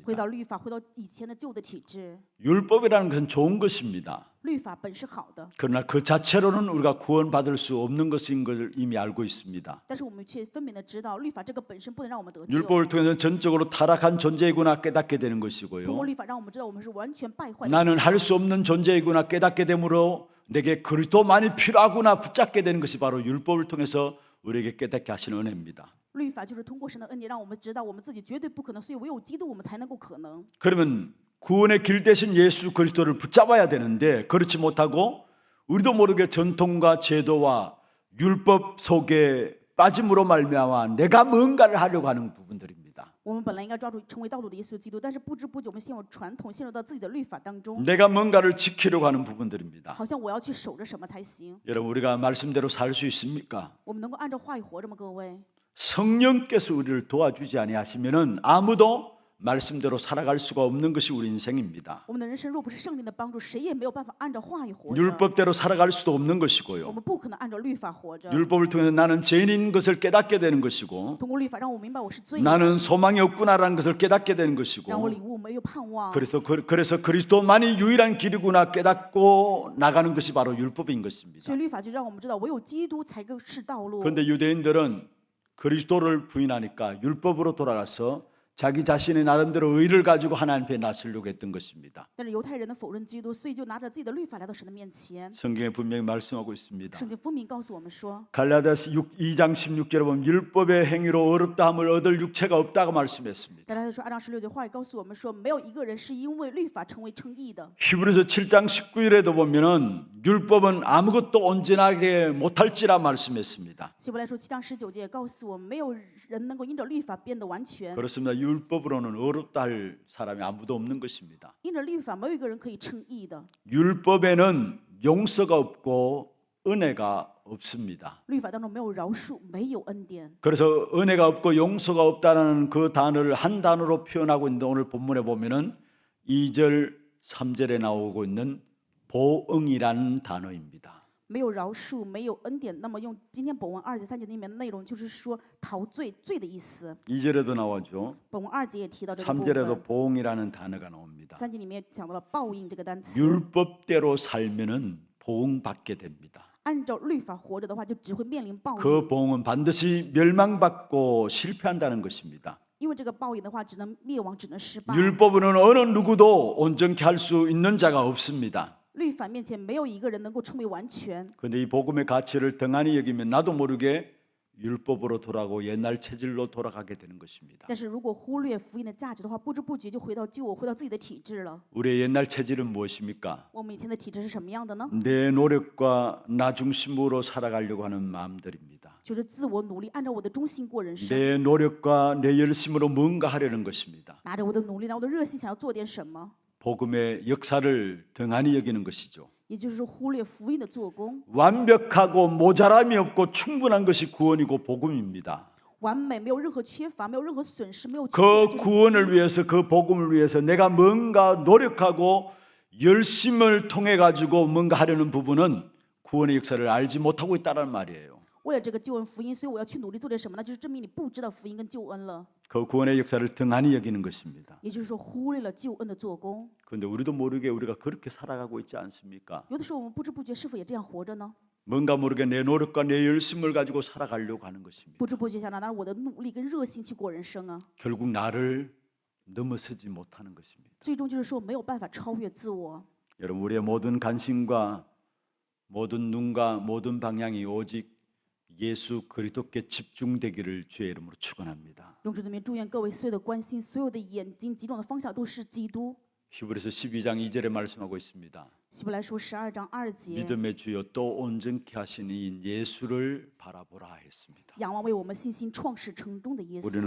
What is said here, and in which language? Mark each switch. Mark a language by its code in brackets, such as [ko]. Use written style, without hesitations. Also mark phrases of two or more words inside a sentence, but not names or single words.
[zh] 回到律法，回到以前的旧的体制。 [ko] 율법이라는 것은 좋은 것입니다. [zh] 律法本是好的， [ko] 그러나 그 자체로는 우리가 구원받을 수 없는 것인 걸 이미 알고 있습니다. [zh] 但是我们却分明的知道，律法这个本身不能让我们得救。 [ko] 율법을 통해서 전적으로 타락한 존재이구나 깨닫게 되는 [zh] 通过 [ko] 것이고요. [zh] 律法，让我们知道我们是完全败坏的。 [ko] 나는 할 수 없는 존재이구나 깨닫게 되므로 내게 그리스도만이 필요하구나 붙잡게 되는 것이 바로 율법을 통해서 우리에게 깨닫게 하시는 은혜입니다. [zh] 律法就是通过神的恩典，让我们知道我们自己绝对不可能，所以唯有基督我们才能够可能。 [ko] 그러면 구원의 길 대신 예수 그리스도를 붙잡아야 되는데 그렇지 못하고 우리도 모르게 전통과 제도와 율법 속에 빠짐으로 말미암아 내가 뭔가를 하려고 하는 부분들입니다. [zh] 我们本来应该抓住成为道路的耶稣基督，但是不知不觉我们陷入传统，陷入到自己的律法当中， [ko] 내가 뭔가를 지키려고 하는 부분들입니다. [zh] 好像我要去守着什么才行。 [ko] 여러분 우리가 말씀대로 살 수 있습니까? [zh] 我们能够按照话语活着吗？各位， [ko] 성령께서 우리를 도와주지 아니하시면은 아무도 말씀대로 살아갈 수가 없는 것이 우리 인생입니다. [zh] 我们的人生若不是圣灵的帮助，谁也没有办法按照话语活着。 [ko] 율법대로 살아갈 수도 없는 [zh] 我 [ko] 것이고요. [zh] 们不可能按照律法活着。 [ko] 율법을 통해서 나는 죄인인 것을 깨닫게 되는 것이고 [zh] 通过律法让我明白我是罪人， [ko] 나는 소망이 없구나라는 것을 깨닫게 되는 [zh] 让我 [ko] 것이고 [zh] 领悟没有盼望。 [ko] 그래서 그리스도만이 유일한 길이구나 깨닫고 나가는 것이 바로 율법인 것입니다. [zh] 所以律法就让我们知道，唯有基督才是道路。 [ko] 그런데 유대인들은 그리스도를 부인하니까 율법으로 돌아가서 자기 자신의 나름대로 의를 가지고 하나님 앞에 나서려고 했던 것입니다. [zh] 但是犹太人呢否认基督，所以就拿着自己的律法来到神的面前。 [ko] 성경에 분명히 말씀하고 있습니다. [zh] 圣经分明告诉我们说， [ko] 갈라디아서 2장 16절에 보면 율법의 행위로 어렵다함을 얻을 육체가 없다고 말씀했습니다. [zh] 大家说2章16节话语告诉我们说，没有一个人是因为律法成为称义的。 [ko] 히브리서 7장 19절에도 보면은 율법은 아무것도 온전하게 못할지라 말씀했습니다. [zh] 希伯来书7章19节也告诉我们，没有人能够因着律法变得完全。 [ko] 그렇습니다. 율법으로는 어렵다 할 사람이 아무도 없는 것입니다. [zh] 因着律法，没有一个人可以称义的。 [ko] 율법에는 용서가 없고 은혜가 없습니다. [zh] 律法当中没有饶恕，没有恩典。 [ko] 그래서 은혜가 없고 용서가 없다는 그 단어를 한 단어로 표현하고 있는데 오늘 본문에 보면은 2절, 3절에 나오고 있는 보응이라는 단어입니다. [zh] 没有饶恕，没有恩典。那么用今天本文2节3节里面的内容，就是说陶醉，罪的意思。 [ko] 2절에도 나오죠. [zh] 本文2节也提到这个部 [ko] 3절에도 [zh] 分。 [ko] 보응이라는 단어가 나옵니다. [zh] 3 节里面讲到了报应这个单词。 [ko] 율법대로 살면은 보응받게 됩니다. [zh] 按照律法活着的话，就只会面临报应。 [ko] 그 보응은 반드시 멸망받고 실패한다는 것입니다. [zh] 因为这个报应的话，只能灭亡，只能失败。 [ko] 율법은 어느 누구도 온전케 할 수 있는 자가 없습니다. [zh] 律法面前没有一个人能够称为完全。 [ko] 그런데 이 복음의 가치를 등한히 여기면 나도 모르게 율법으로 돌아가고 옛날 체질로 돌아가게 되는 것입니다. [zh] 但是如果忽略福音的价值的话，不知不觉就回到旧我，回到自己的体制了。 [ko] 우리의 옛날 체질은 무엇입니까? [zh] 我们以前的体制是什么样的呢？ [ko] 내 노력과 나 중심으로 살아가려고 하는 마음들입니다. [zh] 就是自我努力，按照我的中心过人生， [ko] 내 노력과 내 열심으로 뭔가 하려는 것입니다. [zh] 拿着我的努力，拿我的热心，想要做点什么。 [ko] 복음의 역사를 등한히 여기는 것이죠. [zh] 也就是说忽略福音的做工。 [ko] 완벽하고 모자람이 없고 충분한 것이 구원이고 복음입니다. [zh] 完美，没有任何缺乏，没有任何损失，没有缺 [ko] 그 [zh] 点的就是福 [ko] 구원을 [zh] 音。 [ko] 위해서 그 복음을 위해서 내가 뭔가 노력하고 열심을 통해 가지고 뭔가 하려는 부분은 구원의 역사를 알지 못하고 있다는 말이에요. [zh] 为了这个救恩福音，所以我要去努力做点什么呢？就是证明你不知道福音跟救恩了， [ko] 그 구원의 역사를 등한히 여기는 것입니다. [zh] 也就是说忽略了救恩的做工。 [ko] 그런데 우리도 모르게 우리가 그렇게 살아가고 있지 않습니까? [zh] 有的时候我们不知不觉是否也这样活着呢？ [ko] 뭔가 모르게 내 노력과 내 열심을 가지고 살아가려고 하는 것입니다. [zh] 不知不觉想拿我的努力跟热心去过人生啊， [ko] 결국 나를 넘어서지 못하는 것입니다. [zh] 最终就是说没有办法超越自我。 [ko] 여러분, 우리의 모든 관심과 모든 눈과 모든 방향이 오직 예수 그리스도께 집중되기를 주의 이름으로 축원합니다. [zh] 用主的名祝愿各位所有的关心，所有的眼睛集中的方向都是基督。 [ko] 히브리서 12장 2절에 말씀하고 있습니다. [zh] 希伯来书12章2节， [ko] 믿음의 주요 또 온전케 하신 이인 예수를 바라보라 했습니다. [zh] 仰望为我们信心创始成终的耶 [ko] 우리는